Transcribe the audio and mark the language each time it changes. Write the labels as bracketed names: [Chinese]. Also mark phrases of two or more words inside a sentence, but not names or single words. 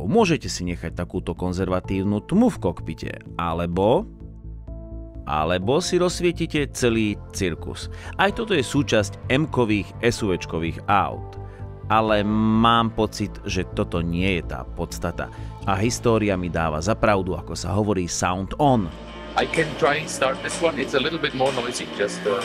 [Slovak] Môžete si nechať takúto konzervatívnu tmu v kokpite, alebo si rozsvietite celý cirkus. Aj toto je súčasť M-kových SUVčkových aut. Ale mám pocit, že toto nie je tá podstata. A história mi dáva za pravdu, ako sa hovorí [English] sound on. I can try and start this one. It's a little bit more noisy. Just